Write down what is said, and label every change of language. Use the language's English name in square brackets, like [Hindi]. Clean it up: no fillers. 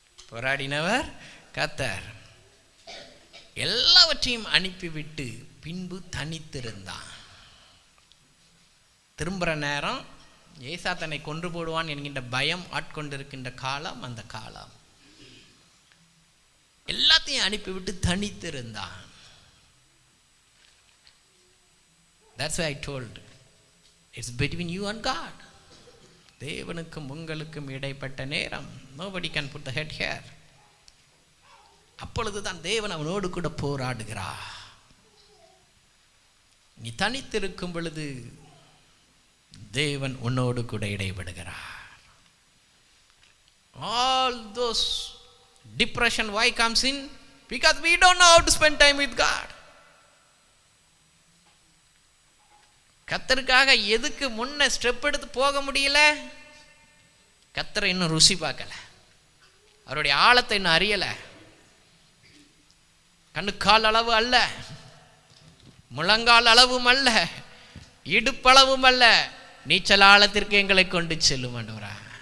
[Tamil] போராடினவர் கர்த்தர். எல்லாவற்றையும் அனுப்பிவிட்டு பின்பு தனித்திருந்தான். திரும்புகிற நேரம் ஏசா தன்னை கொன்று போடுவான் என்கின்ற பயம் ஆட்கொண்டிருக்கின்ற காலம் அந்த காலம். எல்லாத்தையும் அனுப்பிவிட்டு தனித்திருந்தான். [English] That's why I told it's between you and God. [Tamil] தேவனுக்கும் உங்களுக்கும் இடைப்பட்ட நேரம். [English] Nobody can put the head here. [Tamil] அப்பொழுதுதான் தேவன் அவனோடு கூட போராடுகிறார். நீ தனித்திருக்கும் பொழுது தேவன் உன்னோடு கூட இடைபடுகிறார். [English] All those depression why comes in? Because we don't know how to spend time with God. [Tamil] கர்த்தருக்காக எதுக்கு முன்ன ஸ்டெப் எடுத்து போக முடியல? கர்த்தரை இன்னும் ருசி பார்க்கல, அவருடைய ஆழத்தை இன்னும் அறியல. கண்ணுக்கால் அளவு அல்ல, முழங்கால் அளவும் அல்ல, இடுப்பளவும் அல்ல, நீச்சல் ஆழத்திற்கு எங்களை கொண்டு செல்லும் ஆண்டவரே.